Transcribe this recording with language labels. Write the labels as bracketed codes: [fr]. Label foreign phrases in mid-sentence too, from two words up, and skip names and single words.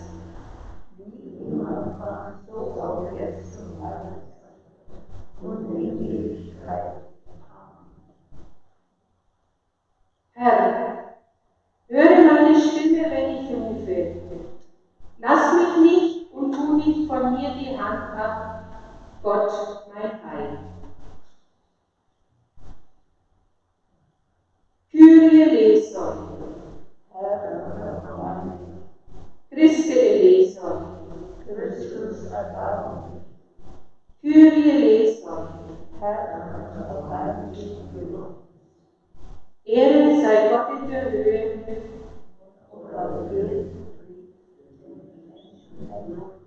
[de] Wie im Anfang, so auch jetzt und alle Zeit und in Ewigkeit. Herr, höre meine Stimme, wenn ich rufe. Lass mich nicht und tu nicht von mir die Hand ab, Gott, mein Heil. [el] Kyrie eleison. [de] Herr, [el] Christe eleison. [de] Christus erbarme dich. [el] Kyrie eleison. [de] Herr, erbarme dich für uns. Ehre sei Gott in der Höhe Und auf Erden Frieden den Menschen erlösen.